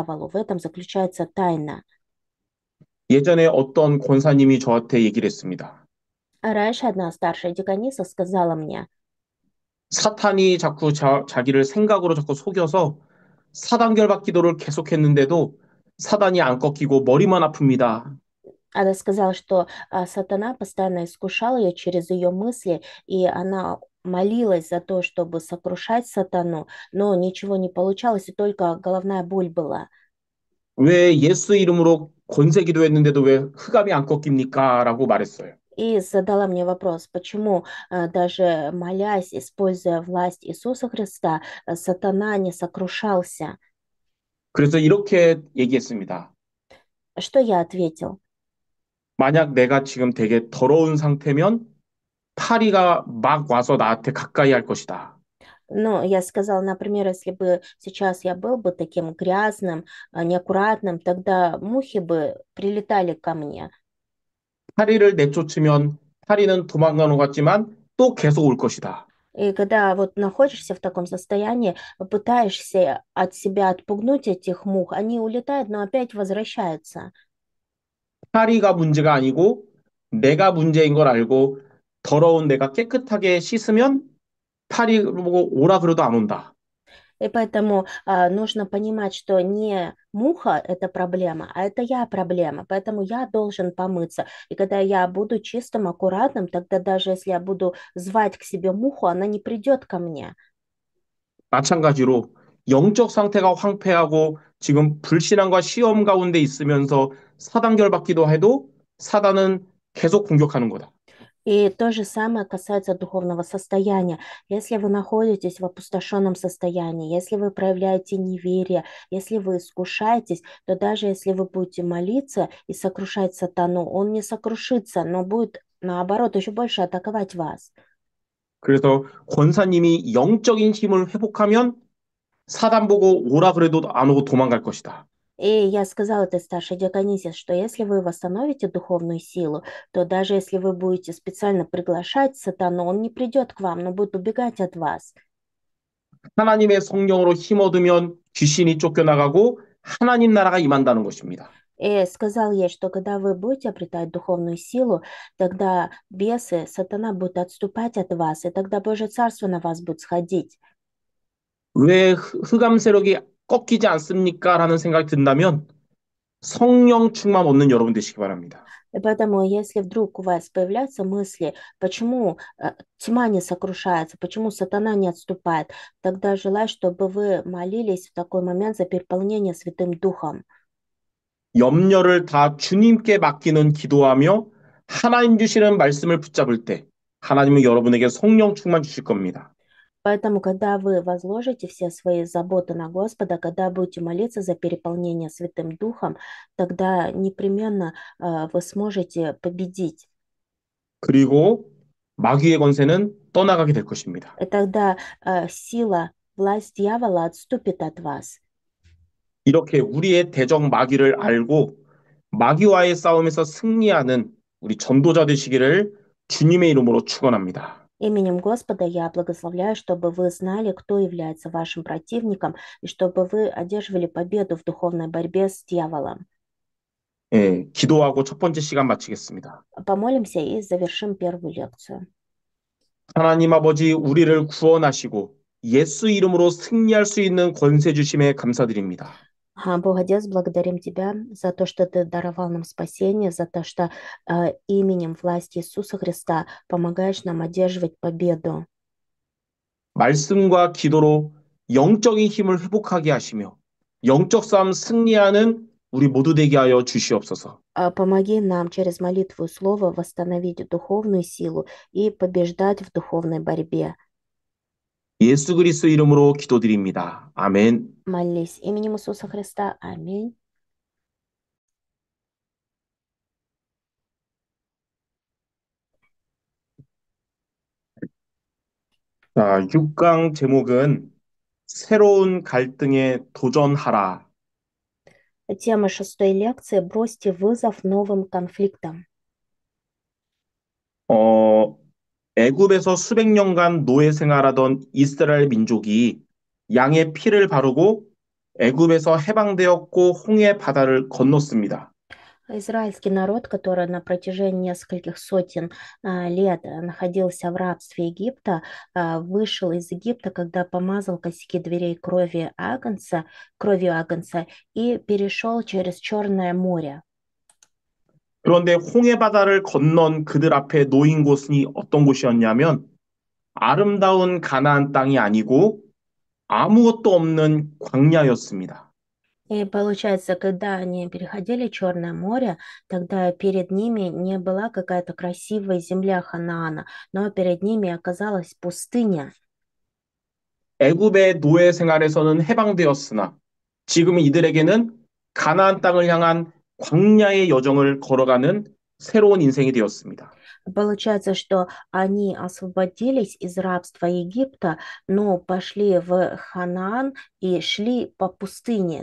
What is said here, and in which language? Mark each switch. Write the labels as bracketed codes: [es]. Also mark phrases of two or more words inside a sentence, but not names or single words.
[ru] В этом заключается тайна. [ko] 예전에 어떤 권사님이 저한테 얘기를 했습니다. [ru] А раньше одна старшая деканиса сказала мне, [ko] 사탄이 자꾸 자기를 생각으로 자꾸 속여서 사단결박 기도를 계속했는데도 사단이 안 꺾이고 머리만 아픕니다. [ru] она сказала, что сатана постоянно искушал ее через ее мысли, и она молилась за то, чтобы сокрушать сатану, но ничего не получалось, и только головная боль была. [ko] 왜 예수 이름으로 권세 기도했는데도 왜 흑암이 안 꺾입니까? 라고 말했어요. [ru] И задала мне вопрос, почему даже молясь, используя власть Иисуса Христа, сатана не сокрушался. [ko] 그래서 이렇게 얘기했습니다. [ru] Что я ответил? [ko] 만약 내가 지금 되게 더러운 상태면 파리가 막 와서 나한테 가까이 할 것이다. [ru] Ну, я сказала, например, если бы сейчас я был бы таким грязным, неаккуратным, тогда мухи бы прилетали ко мне. [ko] 파리를 내쫓으면 파리는 도망가는 것 같지만 또 계속 올 것이다. [ru] И когда вот находишься в таком состоянии, пытаешься от себя отпугнуть этих мух, они улетают, но опять возвращаются. [ko] 파리가 문제가 아니고 내가 문제인 걸 알고 더러운 내가 깨끗하게 씻으면 파리 보고 오라 그래도 안 온다. [ru] И поэтому нужно понимать, что не муха– это проблема, а это я проблема. Поэтому я должен помыться. И когда я буду чистым, аккуратным, тогда даже если я буду звать к себе муху, она не придет ко мне. [ko] 마찬가지로 영적 상태가 황폐하고 지금 불신앙과 시험 가운데 있으면서 사단결 받기도 해도 사단은 계속 공격하는 거다. [ru] И то же самое касается духовного состояния. Если вы находитесь в опустошенном состоянии, если вы проявляете неверие, если вы искушаетесь, то даже если вы будете молиться и сокрушать сатану, он не сокрушится, но будет, наоборот, еще больше атаковать вас. [ko] 그래서 권사님이 영적인 힘을 회복하면 사단 보고 오라 그래도 안 오고 도망갈 것이다. [ru] И я сказала этой старшей диаконисе, что если вы восстановите духовную силу, то даже если вы будете специально приглашать сатану, он не придет к вам, но будет убегать от вас. [ko] 하나님의 성령으로 힘 얻으면 귀신이 쫓겨나가고 하나님 나라가 임한다는 것입니다. [ru] И сказал ей, что когда вы будете обретать духовную силу, тогда бесы, сатана будет отступать от вас, и тогда Божье Царство на вас будет сходить. [ko] 왜 흑암 세력이 꺾이지 않습니까? 라는 생각이 든다면 성령 충만 얻는 여러분 되시기 바랍니다. [ru] И поэтому, если вдруг у вас появляются мысли, почему тьма не сокрушается, почему сатана не отступает, тогда желаю, чтобы вы молились в такой момент за переполнение Святым Духом. [ko] 염려를 다 주님께 맡기는 기도하며 하나님 주시는 말씀을 붙잡을 때 하나님은 여러분에게 성령 충만 주실 겁니다. [ru] Поэтому, когда вы возложите все свои заботы на Господа, когда будете молиться за переполнение Святым Духом, тогда непременно вы сможете победить. [ko] 그리고 마귀의 권세는 떠나가게 될 것입니다. [ru] И тогда сила, власть дьявола отступит от вас. [ko] 이렇게 우리의 대적 마귀를 알고 마귀와의 싸움에서 승리하는 우리 전도자 되시기를 주님의 이름으로 축원합니다. [ru] Именем Господа я благословляю, чтобы вы знали, кто является вашим противником, и чтобы вы одерживали победу в духовной борьбе с дьяволом. [ko] 예, 기도하고 첫 번째 시간 마치겠습니다. [ru] Помолимся и завершим первую лекцию. [ko] 하나님 아버지 우리를 구원하시고 예수 이름으로 승리할 수 있는 권세 주심에 감사드립니다. [ru] Бог Отец, благодарим Тебя за то, что Ты даровал нам спасение, за то, что именем власти Иисуса Христа помогаешь нам одерживать победу. [ko] 말씀과 기도로 영적인 힘을 회복하게 하시며 영적 싸움 승리하는 우리 모두 되게 하여 주시옵소서. [ru] Помоги нам через молитву и слово восстановить духовную силу и побеждать в духовной борьбе. [ko] 예수 그리스도 이름으로 기도드립니다. 아멘. [ru] Молись именем Иисуса Христа. Аминь. [ko] 자, 6강 제목은 새로운 갈등에 도전하라. [ru] Тема шестой лекции– «Бросьте вызов новым конфликтам». [ko] 어, 애굽에서 수백 년간 노예 생활하던 이스라엘 민족이 양의 피를 바르고 애굽에서 해방되었고 홍해 바다를 건넜습니다. [ru] Израильский народ, который на протяжении нескольких сотен лет находился в рабстве Египта, вышел из Египта, когда помазал косяки дверей кровью агнца и перешел через Черное море. [ko] 그런데 홍해 바다를 건넌 그들 앞에 놓인 곳이 어떤 곳이었냐면 아름다운 가나안 땅이 아니고 아무것도 없는 광야였습니다. [ru] И получается, когда они переходили Черное море, тогда перед ними не была какая-то красивая земля Ханаана, но перед ними оказалась пустыня. [ko] 애굽의 노예 생활에서는 해방되었으나 지금 이들에게는 가나안 땅을 향한 광야의 여정을 걸어가는 새로운 인생이 되었습니다. [ru] Получается, что они освободились из рабства Египта, но пошли в Ханаан и шли по пустыне.